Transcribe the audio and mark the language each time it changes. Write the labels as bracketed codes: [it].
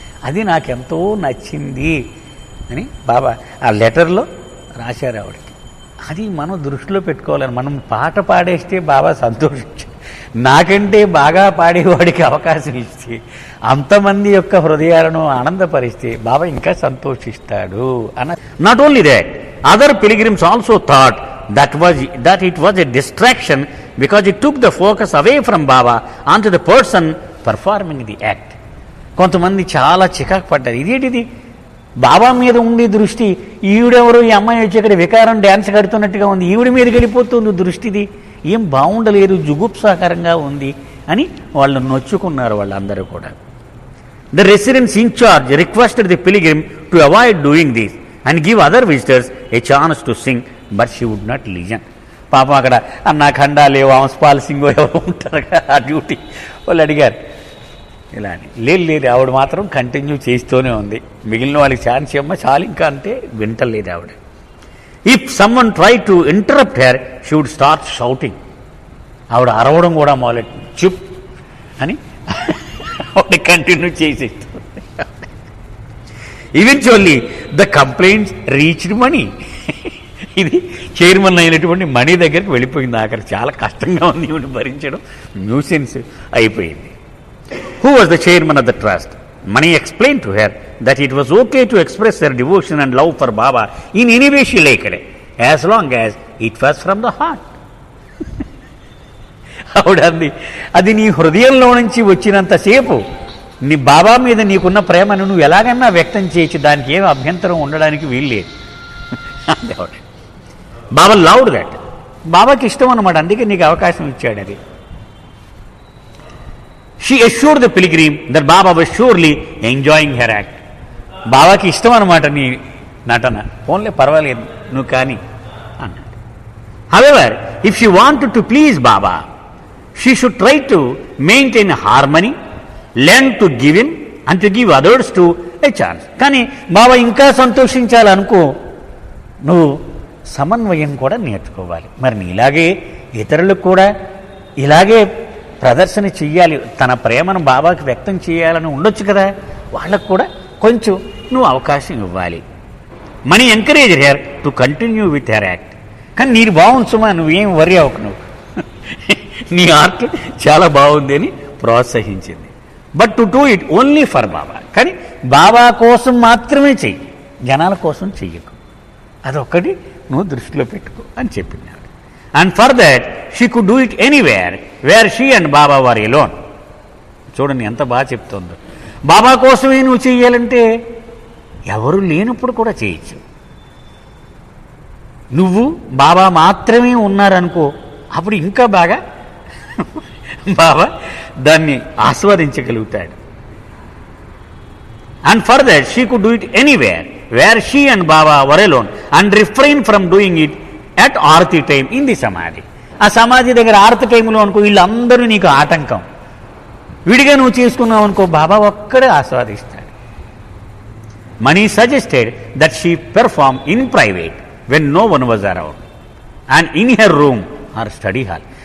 [te] అది నాకెంతో నచ్చింది అని బాబా ఆ లెటర్లో రాశారు ఆవిడకి. అది మనం దృష్టిలో పెట్టుకోవాలని. మనం పాట పాడేస్తే బాబా సంతోషించారు. నాకంటే బాగా పాడేవాడికి అవకాశం ఇస్తే, అంతమంది యొక్క హృదయాలను ఆనందపరిస్తే బాబా ఇంకా సంతోషిస్తాడు అన్న. [en] Not only that, other pilgrims also thought that it was a distraction because it took the focus away from Baba onto the person performing the act. [te] కొంతమంది చాలా చికాకు పడ్డారు. ఇదేంటిది బాబా మీద ఉండే దృష్టి, ఈవిడెవరు ఈ అమ్మాయి వచ్చి ఇక్కడ వికారం డ్యాన్స్ కడుతున్నట్టుగా ఉంది, ఈవిడ మీదకి వెళ్ళిపోతుంది దృష్టిది, ఏం బాగుండలేదు, జుగుప్సాకరంగా ఉంది అని వాళ్ళు నొచ్చుకున్నారు వాళ్ళందరూ కూడా. [en] The residents in charge requested the pilgrim to avoid doing this and give other visitors a chance to sing, but she would not listen. [te] పాపం అక్కడ అన్నా ఖండాలే వంశపాల్ సింగ్ ఎవరు ఉంటారు కదా ఆ డ్యూటీ, వాళ్ళు అడిగారు ఇలా అని. లేదు ఆవిడ మాత్రం కంటిన్యూ చేస్తూనే ఉంది. మిగిలిన వాళ్ళకి ఛాన్స్ ఇవ్వమ్మా చాలు ఇంకా అంటే వింటలేదు ఆవిడ. [en] If someone try to interrupt her she would start shouting. [te] ఆవిడ అరవడం కూడా మొదలెట్టింది. చుప్ అని ఆవిడ కంటిన్యూ చేసేస్తుంది. [en] Eventually the complaints reached Mani. [te] ఇది చైర్మన్ అయినటువంటి మణి దగ్గరికి వెళ్ళిపోయింది. ఆఖరి చాలా కష్టంగా ఉంది ఈవిని భరించడం, న్యూసెన్స్ అయిపోయింది. [en] Who was the chairman of the trust? Mani explained to her that it was okay to express their devotion and love for Baba in any way she liked, as long as it was from the heart. [te] అవునండి, అది నీ హృదయంలో నుంచి వచ్చినంతసేపు నీ బాబా మీద నీకున్న ప్రేమను నువ్వు ఎలాగన్నా వ్యక్తం చేయొచ్చు, దానికి ఏం అభ్యంతరం ఉండడానికి వీల్లేదు. [en] Baba loved that. [te] బాబాకి ఇష్టం అన్నమాట, అందుకే నీకు అవకాశం ఇచ్చాడు. [en] అది She assured the pilgrim that Baba was surely enjoying her act. [te] బాబాకి ఇష్టం అనమాట నీ నటన, ఓన్లీ పర్వాలేదు నువ్వు కానీ అన్నాడు. [en] However, if she wanted to please Baba, she should try to maintain harmony, learn to give in and to give others to a chance. [te] కానీ బాబా ఇంకా సంతోషించాలనుకో, నువ్వు సమన్వయం కూడా నేర్చుకోవాలి. మరి నీలాగే ఇతరులకు కూడా ఇలాగే ప్రదర్శన చెయ్యాలి, తన ప్రేమను బాబాకి వ్యక్తం చేయాలని ఉండొచ్చు కదా, వాళ్ళకు కూడా కొంచెం నువ్వు అవకాశం ఇవ్వాలి. [en] Mani encourage her to continue with her act. [te] కానీ నీరు బాగుంది సుమా, నువ్వేం వరి అవ్వకు, నువ్వు నీ ఆర్ట్ చాలా బాగుంది అని ప్రోత్సహించింది. [en] But to do it only for Baba. [te] కానీ బాబా కోసం మాత్రమే చెయ్యి, జనాల కోసం చెయ్యకు, అదొక్కటి నువ్వు దృష్టిలో పెట్టుకో అని చెప్పింది. [en] And for that, she could do it anywhere where she and Baba were alone. [te] చూడండి ఎంత బాగా చెప్తుందో. బాబా కోసమే నువ్వు చెయ్యాలంటే ఎవరు లేనప్పుడు కూడా చేయొచ్చు. నువ్వు బాబా మాత్రమే ఉన్నారనుకో, అప్పుడు ఇంకా బాగా బాబా దాన్ని ఆస్వాదించగలుగుతాడు. [en] And for that, she could do it anywhere where she and Baba were alone and refrain from doing it at aarti time in the samadhi. [te] ఆ సమాధి దగ్గర ఆరతి టైంలో అనుకో వీళ్ళందరూ నీకు ఆటంకం, విడిగా నువ్వు చేసుకున్నావు అనుకో బాబా ఒక్కడే ఆస్వాదిస్తాడు. [en] Mani suggested that she perform in private when no one was around and in her room or study hall.